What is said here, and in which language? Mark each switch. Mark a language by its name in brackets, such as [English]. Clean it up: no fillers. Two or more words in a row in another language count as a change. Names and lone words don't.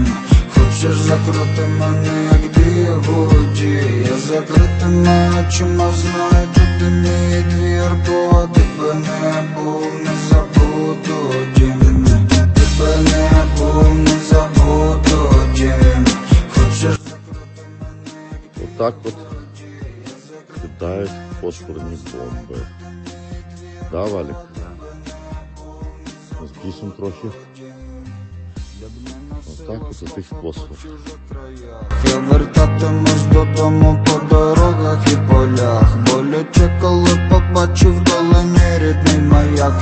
[Ukrainian] Хочеш закрути мене, як бігуді. Я закритими очима знаю, тут і мій двір. Бо тебе не був, не забуду дім. Тебе не був, не забуду дім. Хочеш закрути мене, як бігуді. [Russian] Вот так вот кидают фосфорные бомбы. Да, Валик? [Ukrainian] Збільшим трохи. Отак от цих фосфор. Я вертатимусь додому по дорогах і полях. Боляче, коли побачив вдалині рідний маяк.